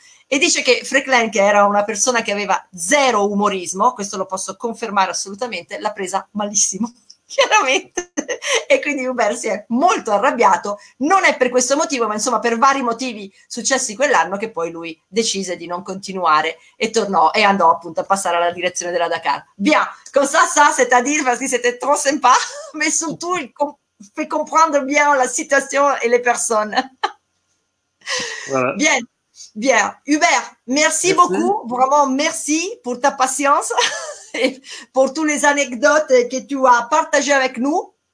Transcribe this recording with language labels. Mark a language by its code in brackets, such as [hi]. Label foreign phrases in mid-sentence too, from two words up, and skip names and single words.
[it] E dice che Fréquelin, che era una persona che aveva zero umorismo, questo lo posso confermare assolutamente, l'ha presa malissimo, chiaramente, e quindi Hubert si è molto arrabbiato, non è per questo motivo, ma insomma per vari motivi successi quell'anno che poi lui decise di non continuare e tornò e andò appunto a passare alla direzione della Dakar. [fr] Bien, comme ça c'est à dire, parce que c'était trop sympa, mais surtout fait comprendre bien la situation et les personnes. Voilà. Bien, bien. Hubert, merci beaucoup. Vraiment, merci pour ta patience et pour toutes les anecdotes que tu as partagées avec nous.